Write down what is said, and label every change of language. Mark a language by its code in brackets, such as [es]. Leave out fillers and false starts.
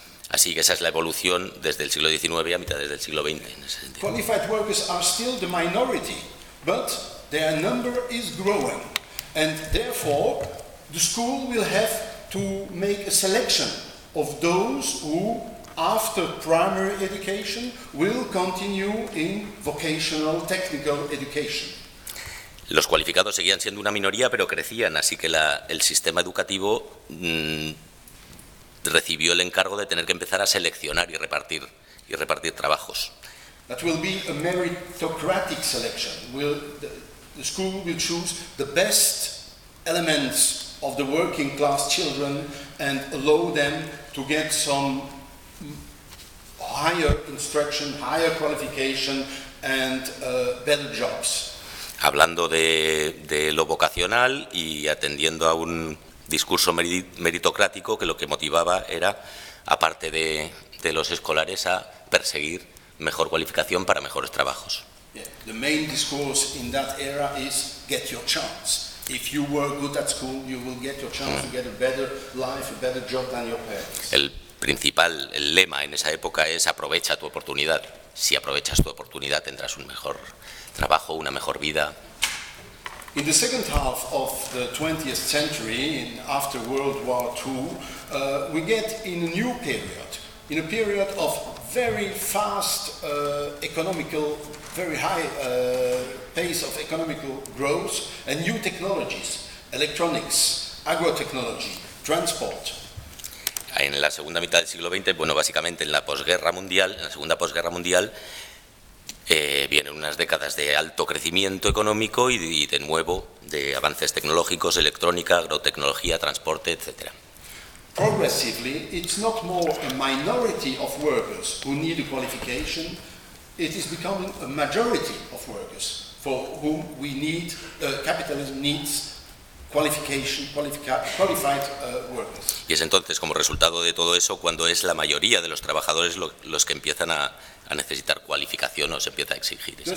[es] Así que esa es la evolución desde el siglo XIX a mitad del siglo XX en ese sentido. [en] Qualified workers are still the minority, but their number is growing, and therefore the school will have to make a selection of those who, after primary education, will continue in vocational, technical education. [es] Los cualificados seguían siendo una minoría, pero crecían, así que el sistema educativo recibió el encargo de tener que empezar a seleccionar y repartir trabajos. [en] That will be a meritocratic selection. The school will choose the best elements of the working class children and allow them to get some higher instruction, higher qualification and better jobs. [es] Hablando de lo vocacional y atendiendo a un discurso meritocrático que lo que motivaba era, aparte de los escolares, a perseguir mejor cualificación para mejores trabajos. [en] Yeah. The main discourse in that era is get your chance. If you were good at school, you will get your chance to get a better life, a better job than your parents. [es] El lema en esa época es aprovecha tu oportunidad. Si aprovechas tu oportunidad, tendrás un mejor trabajo, una mejor vida. [en] In the second half of the 20th century, after World War II, we get in a new period, in a period of very fast economical, very high pace of economical growth and new technologies, electronics, agrotechnology, transport. [es] En la segunda mitad del siglo XX, básicamente en la posguerra mundial, en la segunda posguerra mundial, vienen unas décadas de alto crecimiento económico y de nuevo de avances tecnológicos, electrónica, agrotecnología, transporte, etc. [en] progressively, it's not more a minority of workers who need a qualification, it is becoming a majority of workers for whom we need, capitalism needs qualified workers. [es] Y es entonces, como resultado de todo eso, cuando es la mayoría de los trabajadores los que empiezan a necesitar cualificación o se empieza a exigir esa